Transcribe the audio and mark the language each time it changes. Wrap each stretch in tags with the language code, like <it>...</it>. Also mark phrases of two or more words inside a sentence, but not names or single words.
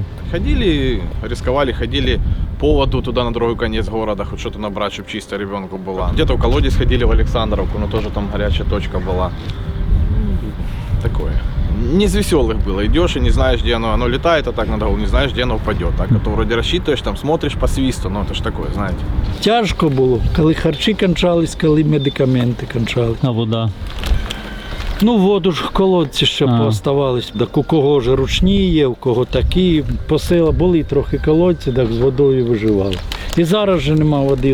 <ru>Ходили, рисковали, ходили по воду туда на другой конец города, хоть что-то набрать, чтобы чисто ребенку было. Где-то в колодец ходили в Александровку, но тоже там горячая точка была. Такое. Не из веселых было. Идешь и не знаешь, где оно летает, а так на голову, не знаешь, где оно упадет. Так, а то вроде рассчитываешь, там смотришь по свисту, это ж такое, знаете.</ru> <uk>Тяжко було, коли харчі кончались, коли медикаменти кончались. А вода? Воду ж в колодці ще пооставались. Так у кого ж ручні є, у кого такі. По селах були трохи колодці, так з водою виживали. І зараз же нема води.</uk>